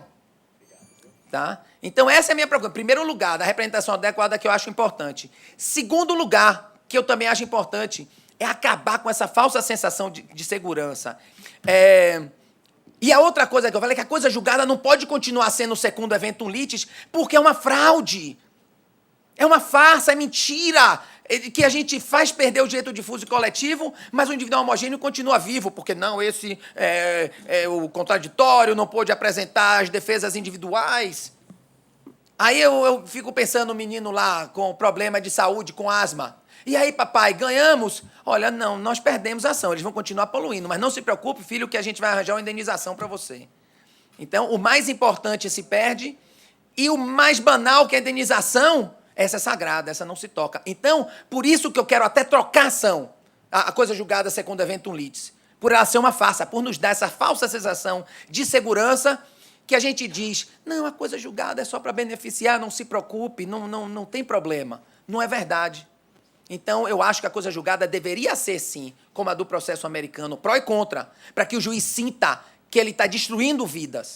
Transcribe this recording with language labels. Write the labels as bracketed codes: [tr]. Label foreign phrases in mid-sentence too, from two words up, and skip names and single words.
[pt] Tá? Então, essa é a minha preocupação. Primeiro lugar, da representação adequada, que eu acho importante. Segundo lugar, que eu também acho importante, é acabar com essa falsa sensação de segurança. E a outra coisa que eu falei é que a coisa julgada não pode continuar sendo [la] secundum eventum litis, [pt] porque é uma fraude. É uma farsa, é mentira, que a gente faz perder o direito difuso e coletivo, mas o individual homogêneo continua vivo, porque não, esse o contraditório não pôde apresentar as defesas individuais. Aí eu fico pensando no menino lá com problema de saúde, com asma. E aí, papai, ganhamos? Olha, não, nós perdemos a ação, eles vão continuar poluindo, mas não se preocupe, filho, que a gente vai arranjar uma indenização para você. Então, o mais importante se perde, e o mais banal, que é a indenização, essa é sagrada, essa não se toca. Então, por isso que eu quero até trocar a ação, a coisa julgada [la] secundum eventum litis, [pt] por ela ser uma farsa, por nos dar essa falsa sensação de segurança, que a gente diz, não, a coisa julgada é só para beneficiar, não se preocupe, não tem problema. Não é verdade. Então, eu acho que a coisa julgada deveria ser, sim, como a do processo americano, pró e contra, para que o juiz sinta que ele está destruindo vidas.